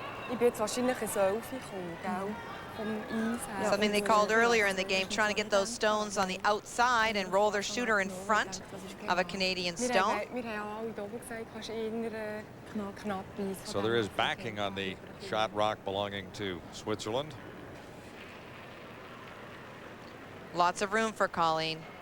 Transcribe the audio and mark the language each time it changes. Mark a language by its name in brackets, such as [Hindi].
[German] Ich bin jetzt wahrscheinlich ein Selfie gekommen, gell? Vom Eis her. [English] Something they called earlier in the game, trying to get those stones on the outside and roll their shooter in front of a Canadian stone. [German] Wir haben alle da oben gesagt, kannst eher knapp eins. [English] So there is backing on the shot rock belonging to Switzerland. Lots of room for Colleen.